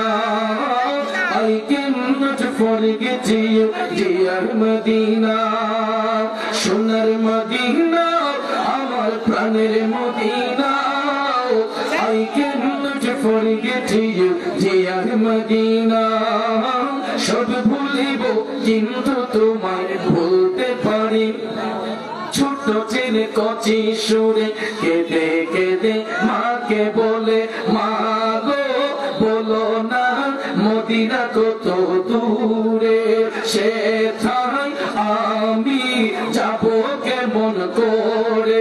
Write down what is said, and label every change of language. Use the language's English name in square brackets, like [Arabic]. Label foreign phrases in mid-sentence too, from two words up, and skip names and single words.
[English] I cannot forget you, dear Medina. [Bangla] সোনার মদিনা, আমার প্রাণের মদিনা. [English] I cannot forget you, dear Medina. [Bangla] সব ভুলিব কিন্তু তোমায় ভুলতে পারি. ছোট ছেলে কচি সুরে কেঁদে কেঁদে মাকে বলে, মা গো বলো না মদিনা কত দূরে, সে ঠাই আমি যাব কেমন করে।